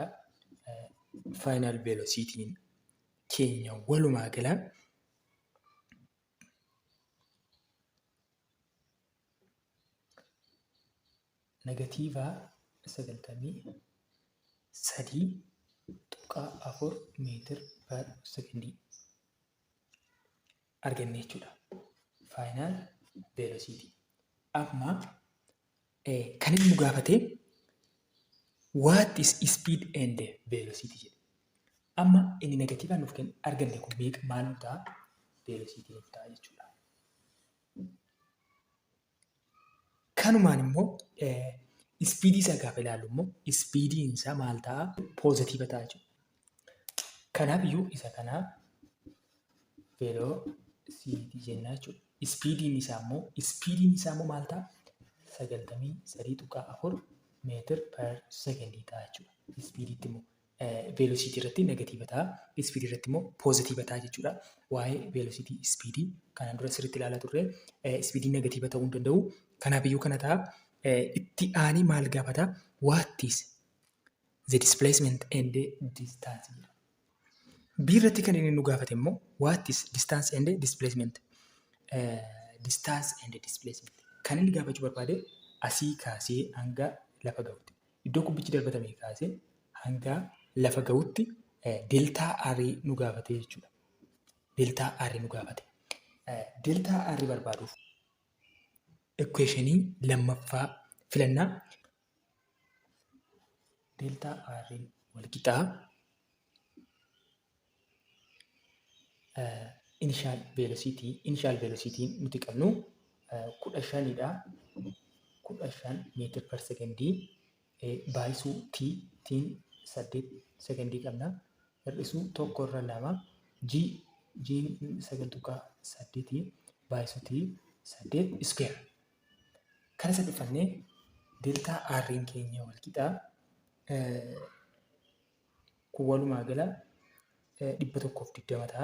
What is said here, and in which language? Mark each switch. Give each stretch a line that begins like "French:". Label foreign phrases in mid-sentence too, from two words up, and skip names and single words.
English: Final velocity
Oromo: keenya walumaa gala negatiiva 93.4
English: meter per second
Oromo: arganne jechuudha.
English: Final velocity.
Oromo: Amma kan inni nu gaafate
English: what is speed and velocity
Oromo: jedhe. Amma inni negatiivaan nuuf arganne kun maal nu ta'a? Velocity nuuf ta'a jechuudha. Kanumaan immoo speedii isaa gaafa ilaallu immoo speediin isaa maal ta'a? Positive ta'a jechuudha. Kanaaf iyyuu isa kanaa velocity jennaa jechuudha. Speediin isaa immoo maal ta'a? 93.4
English: meter per second
Oromo: ta'a jechuudha. Speediitti immoo velocity irratti negatiiva ta'a. Speedii irratti immoo positive ta'a jechuudha. Waa'ee velocity speedii kanaan dura sirriitti ilaalaa turre speedii negatiiva ta'uu hin danda'u. Kanaaf iyyuu kana ta'a. Itti aanee maal gaafata?
English: What is the displacement and distance?
Oromo: Biirratti kan inni nu gaafate immoo
English: what is distance and displacement? Distance and displacement.
Oromo: Kan inni gaafachuu barbaade asii kaasee hanga lafa ga'utti. Iddoo kubbichi darbatame kaasee hanga lafa ga'utti deltaa r nu gaafate jechuudha. Deltaa r nu gaafate. Deltaa r barbaaduuf equationii lammaffaa filannaa. Deltaa r walqixaa
English: initial velocity
Oromo: nuti qabnu 15dha. 15
English: meter per second
Oromo: baay'isuu tiin 8 secondii qabna. Hir'isuu 1/2 g 9.8 baay'isuu t 8 square. Kana sadiffannee deltaa r keenya walqixaa kun walumaa gala 120 ta'a.